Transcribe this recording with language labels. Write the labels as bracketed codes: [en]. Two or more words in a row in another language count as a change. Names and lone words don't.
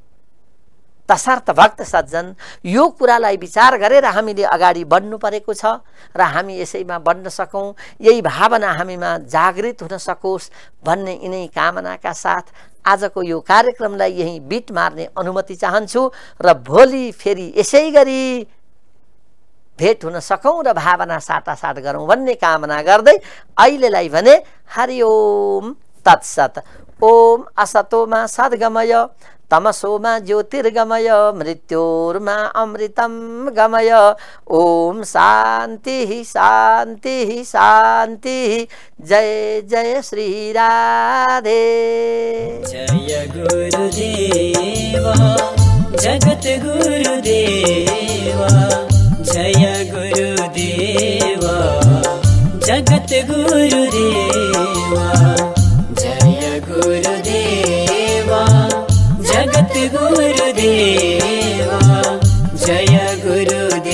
[ne] तसर्थ भक्त सज्जन यो कुरालाई विचार गरेर हामीले अगाडि बढ्नु परेको छ र हामी यसैमा बढ्न सकौं, यही भावना हामीमा जागृत हुन सकोस् भन्ने यिनै कामनाका साथ आजको यो कार्यक्रमलाई यही बिट मार्ने अनुमति चाहन्छु र भोलि फेरि यसै गरी भेट हुन सकौं र भावना साटासाट गरौं भन्ने कामना गर्दै अहिलेलाई भने [sa] हरि ओम तत्सत। ओम असतोमा सद्गमय तमसोमा ज्योतिर्गमय मृत्योर्मा अमृतं गमय। ओम शांति शांति शांति। जय जय श्री राधे। जय गुरुदेवा जगत गुरुदेवा, जय गुरुदेवा जगत गुरुदेवा, जय गुरुदेवा जगत गुरुदेवा, जय गुरु